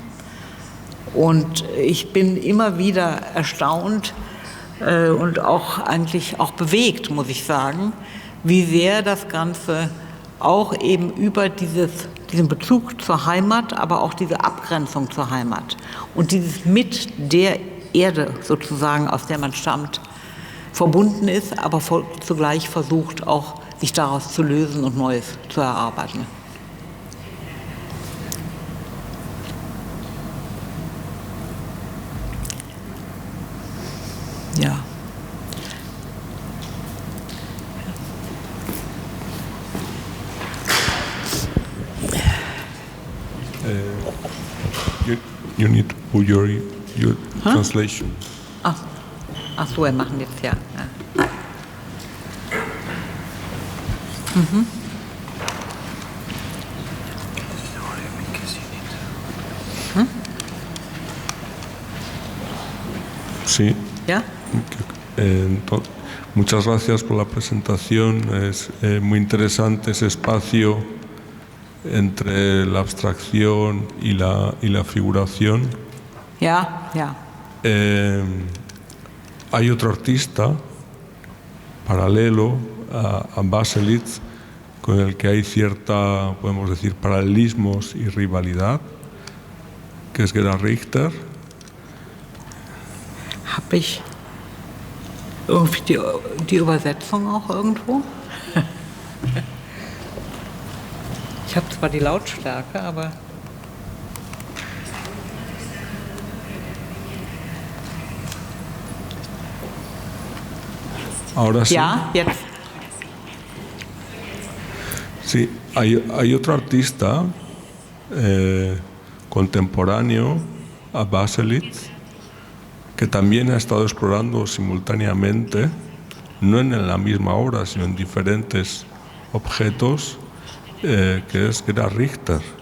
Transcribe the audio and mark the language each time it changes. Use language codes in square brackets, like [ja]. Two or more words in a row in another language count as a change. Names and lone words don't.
[de] Und ich bin immer wieder erstaunt und auch eigentlich auch bewegt, muss ich sagen, wie sehr das Ganze auch eben über diesen Bezug zur Heimat, aber auch diese Abgrenzung zur Heimat und dieses mit der Erde sozusagen, aus der man stammt, verbunden ist, aber zugleich versucht auch, sich daraus zu lösen und Neues zu erarbeiten. Ja. [en] You need to put your translation. [de] Ach so, wir machen jetzt ja. Mhm. [es] Sí. ¿Ya? Muchas gracias por la presentación. Es muy interesante ese espacio entre la abstracción y la figuración. Ya, ya. Hay otro artista paralelo a Baselitz con el que hay cierta, podemos decir, paralelismos y rivalidad, que es Gerhard Richter. [de] Habe ich irgendwie die Übersetzung auch irgendwo? Ich habe zwar die Lautstärke, aber... [es] Ahora sí. [de] Ja, jetzt. [es] Sí, hay otro artista contemporáneo a Baselitz que también ha estado explorando simultáneamente, no en la misma obra, sino en diferentes objetos, que es Gerhard Richter.